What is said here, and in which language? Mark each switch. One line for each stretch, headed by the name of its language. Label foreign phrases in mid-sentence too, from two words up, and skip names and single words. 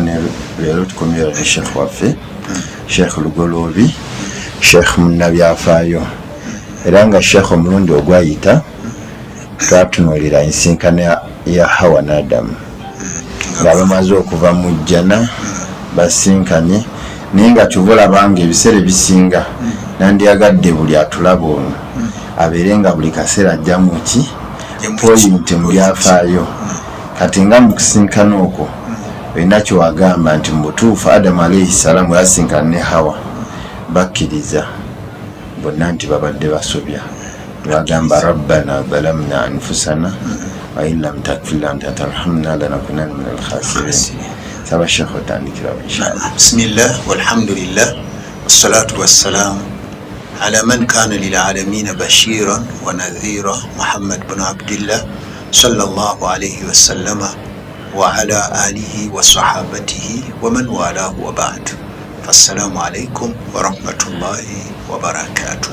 Ganda: Leero tukomera ne Sheikh waffe Sheikh Lugolobi, Sheikh munnabyafaayo era nga Sheikh omulundi ogwayita twatunuulira ensinkana ya Hawa ne Adamu nga bamaze okuva mu jjana basinkanye, naye nga tubulabanga ebiseera ebisinga nandyagadde buli atulaba ono abeere nga buli kaseera ajja mu ki poyinti mu byafaayo. Kati nga mu kusinkana okwo olina kyewagamba nti mu butuufu Adamu
Arabic: عليه السلام
Ganda: yasinkana ne Hawa bakkiriza bonna nti babadde basobya.
Arabic: Bagamba ربنا ظلمنا أنفسنا وإن لم تغفر لنا وترحمنا لنكونن من الخاسرين.
Ganda: Saba Sheikh otandikira inshallah.
Arabic: بسم الله والحمد لله والصلاة والسلام على من كان للعالمين بشيرا ونذيرا محمد بن عبد الله صلى الله عليه وسلم وعلى آله وصحابته ومن والاه وبعد. السلام عليكم ورحمة الله وبركاته.